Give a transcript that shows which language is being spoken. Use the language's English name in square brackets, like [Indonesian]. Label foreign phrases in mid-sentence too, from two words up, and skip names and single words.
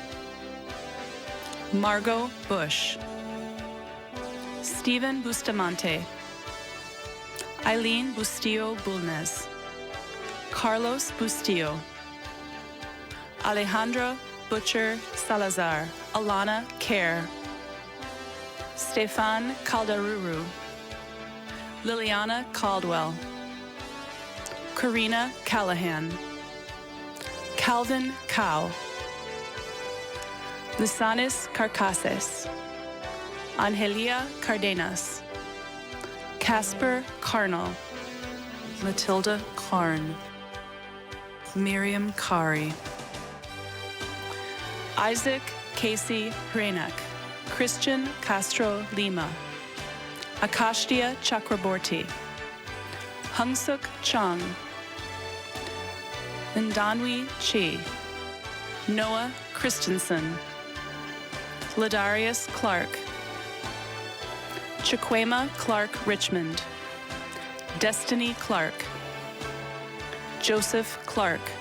[English] Margot Bush, Stephen Bustamante, Eileen Bustillo Bulnes, Carlos Bustillo, Alejandra Butcher Salazar, Alana Kerr, Stefan Caldaruru, Liliana Caldwell, Karina Callahan, Calvin Cow, Lisanis Carcases, Angelia Cardenas, Casper Carnal, Matilda Karn, Miriam Kari, Isaac Casey Hrenak, Christian Castro Lima, Akashtia Chakraborty, Hungsuk Chung, Ndanwi Chi, Noah Christensen, Ladarius Clark, Chiquema Clark Richmond, Destiny Clark, Joseph Clark,